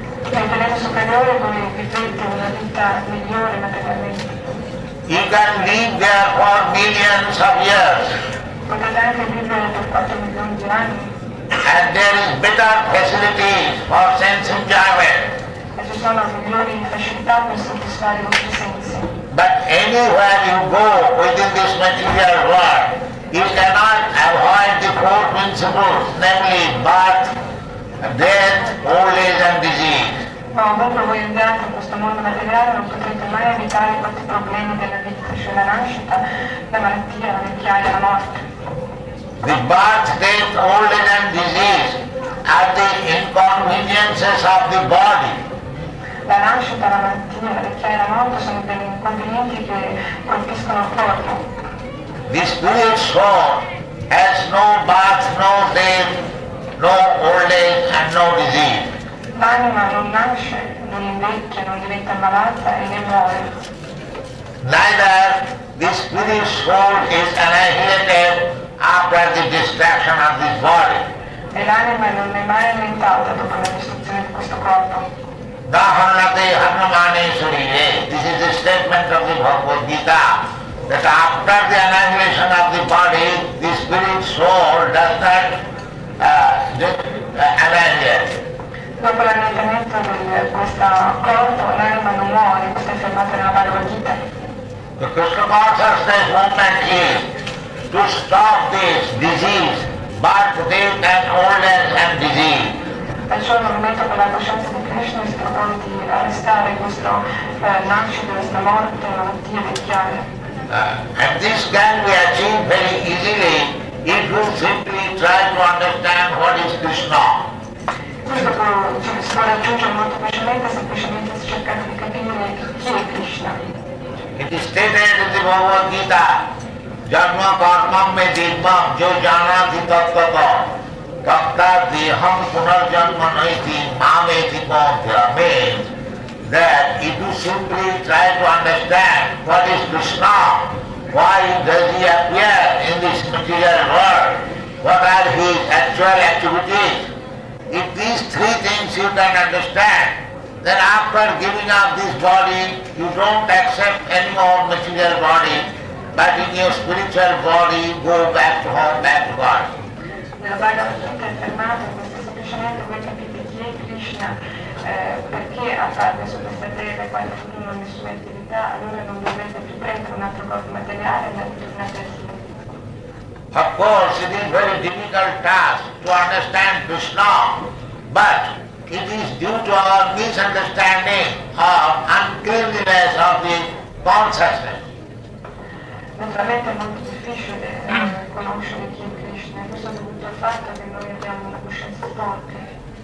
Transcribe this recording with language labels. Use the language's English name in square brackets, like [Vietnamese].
[Italian] Nei pianeti superiori voi vivete una vita migliore materialmente. [English] You can live there for millions of years. [Italian] Potete anche vivere per 4 milioni di anni. [English] And there is better facilities for sense enjoyment. [Italian] E ci sono migliori facilità per soddisfare i vostri sensi. [English] But anywhere you go within this material world, you cannot avoid the four principles, namely birth, death, old age and disease. [Italian] Ma ovunque voi andate in questo mondo materiale non potrete mai evitare i 4 problemi della vita, cioè la nascita, la malattia, la vecchiaia, la morte. [English] The birth, death, old age and disease are the inconveniences of the body. [Italian] La nascita, la malattia, la vecchiaia e la morte sono degli inconvenienti che colpiscono il corpo. [English] The spirit soul has no birth, no death, no old age and no disease. [Italian] L'anima non nasce, non invecchia, non diventa malata e ne muore. [English] Neither the spirit soul is annihilated after the destruction of this body. [Italian] E l'anima non è mai annientata dopo la distruzione di questo corpo. [Sanskrit] Dahanate Hanamane Surire. [English] This is the statement of the Bhagwat Gita, that after the annihilation of the body, the spirit soul does not annihilate. [Italian] Dopo l'annientamento di questo corpo, l'anima non muore, questa è affermata nella Bhagavad Gita. [English] The Krishna consciousness movement is to stop this disease, birth, death and old age and disease. [Italian] Perciò il movimento per la coscienza di Krishna si propone di arrestare questo nascita, questa morte, malattia, vecchiaia. [English] And this can be achieved very easily if you simply try to understand what is Krishna. [Italian] Questo si può raggiungere molto facilmente, semplicemente cercando di capire chi è Krishna. [English] It is stated in the Bhagavad Gita, [Sanskrit] Janma karmam me dibham jo janati tattata tatta deham punarjanma naiti mameti paunthya, [English] means that if you simply try to understand what is Krishna, why does he appear in this material world, what are his actual activities, if these 3 things you can understand, then after giving up this body, you don't accept any more material body, but in your spiritual body, go back to home, back to God. [Italian] Nella Bhagavad Gita è affermato questo, semplicemente voi capite chi è Krishna, perché apparve su questa terra e quando furono le sue attività, allora non dovete più prendere un altro corpo materiale e andare tornate a Dio. [English] Of course, it is very difficult task to understand Krishna, but it is due to our misunderstanding of uncleanliness of the consciousness. [Italian] Naturalmente è molto difficile conoscere chi è Krishna, questo è dovuto al fatto che noi abbiamo una coscienza forte.